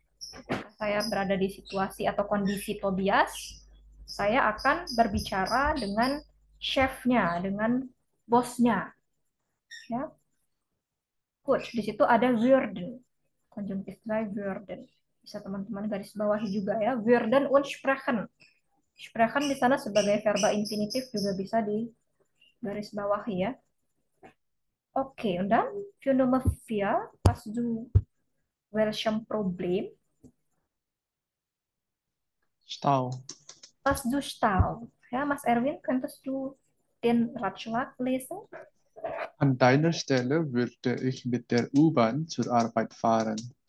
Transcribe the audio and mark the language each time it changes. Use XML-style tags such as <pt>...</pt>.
<id>Ketika saya berada di situasi atau kondisi Tobias, saya akan berbicara dengan chefnya, dengan bosnya. Ya. Good, di situ ada würden, konjungtif zwei würden. Bisa teman-teman garis bawahi juga ya,</id> <de>würden und sprechen.</de> <id>Sprechen di sana sebagai verba infinitif juga bisa di garis bawahi ya.</id> <de>Oke, und dann für Nummer 4, hast du welchem Problem? Stau. Hast du Stau? Ja, Mas Erwin, könntest du den Ratschlag lesen? An deiner Stelle würde ich mit der U-Bahn zur Arbeit fahren.</de>